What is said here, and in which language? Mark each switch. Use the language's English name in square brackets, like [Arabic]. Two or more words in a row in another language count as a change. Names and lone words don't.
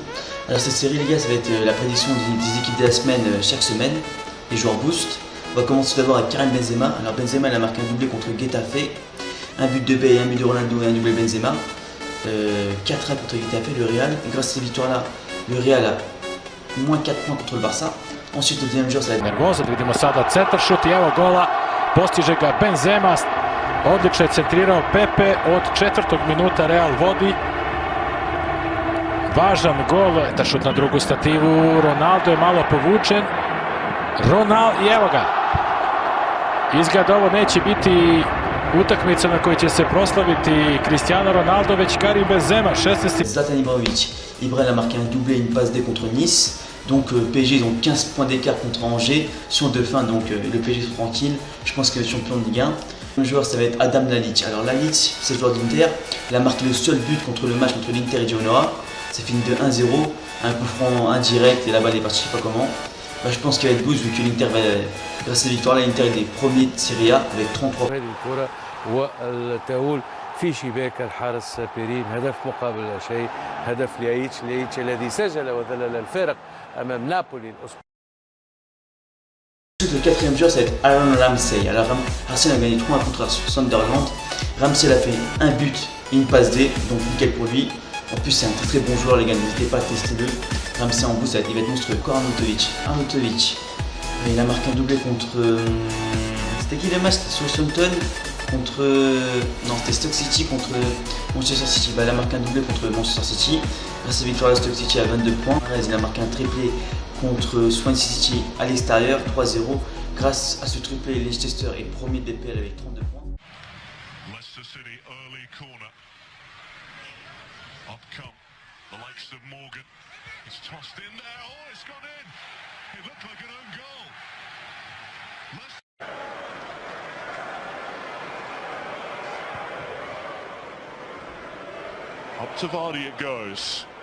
[French] Alors cette série les gars, ça va être la prédiction des équipes de la semaine chaque semaine, les joueurs boost. On va commencer d'abord avec Karim Benzema. Alors Benzema il a marqué un doublé contre Getafe, un but de Bale, un but de Ronaldo et un doublé Benzema. 4-1 contre Getafe, le Real. Et grâce à ces victoires-là, le Real a moins 4 points contre le Barça. Ensuite, le deuxième jour, ça va être [Croatian] nervozan. Vidimo sada centar šut i evo gola. Postiže ga Benzema. Odlično je centrirao Pepe. Od 4. minuta Real vodi. Važan gol. Da šut na drugu stativu. Ronaldo je malo povučen. Ronaldo i evo ga. Izgleda ovo neće biti utakmica na kojoj će se proslaviti Cristiano Ronaldo, već Karim Benzema, 16. Zlatan Ibrahimovic. [French] Ibrahim a marqué un doublé et une passe D contre Nice. Donc PSG ils ont 15 points d'écart contre Angers. Sur de fin, donc le PSG est tranquille. Je pense qu'il est champion de Ligue 1. Le joueur ça va être Adam Lalic. Alors Lalic, c'est le joueur d'Inter. Il a marqué le seul but contre le match contre l'Inter et Genoa. C'est fini de 1-0. Un coup franc indirect et la balle est partie, je sais pas comment. Bah, je pense qu'il va être boost vu que l'Inter va, grâce à cette victoire là, l'Inter est premier de Serie A avec 33 [Arabic] والتأهل في شباك الحارس بيرين. هدف مقابل لا شيء، هدف ليايتش الذي سجل وذلل الفارق أمام نابولي الأسبوع. [French] Le quatrième joueur, ça va être Aaron Ramsey. Alors Arsenal a gagné 3-1 contre Sunderland. Ramsey a fait un but et une passe D, donc nickel pour lui. En plus, c'est un très bon joueur, les gars, n'hésitez pas à tester le. Ramsey en boost, il va être monstrueux. Arnautovic. Il a marqué un doublé contre. C'était qui le match? C'était Southampton contre. Non, c'était Stoke City contre Manchester City. Bah, il a marqué un doublé contre Manchester City. Grâce à cette victoire, Stoke City a 22 points. Il a marqué un triplé contre Swansea City à l'extérieur, 3-0. Grâce à ce triplé, Leicester est premier de DPL avec 32 points. [English] Leicester City early corner. Up come the likes of Morgan. It's tossed in there. Oh, it's gone in. It looked like an own goal. Up to Vardy it goes.